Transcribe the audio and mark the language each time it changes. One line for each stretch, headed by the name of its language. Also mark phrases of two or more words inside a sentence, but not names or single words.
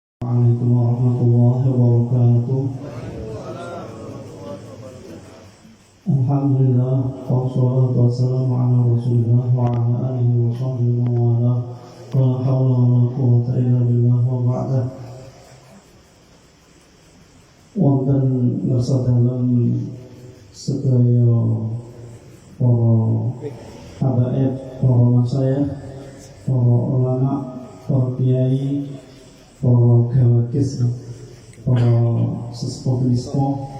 Arabic: السلام عليكم ورحمة الله وبركاته الحمد لله والصلاة والسلام على رسول الله وعلى آله وصحبه وعلى لا حول ولا قوة إلا بالله وبعد.
Javanese: Wonten ngersa dalam sedaya para habaib, para masyayikh, para ulama, para kiai, para gawakis, para sesepuh-sesepuh,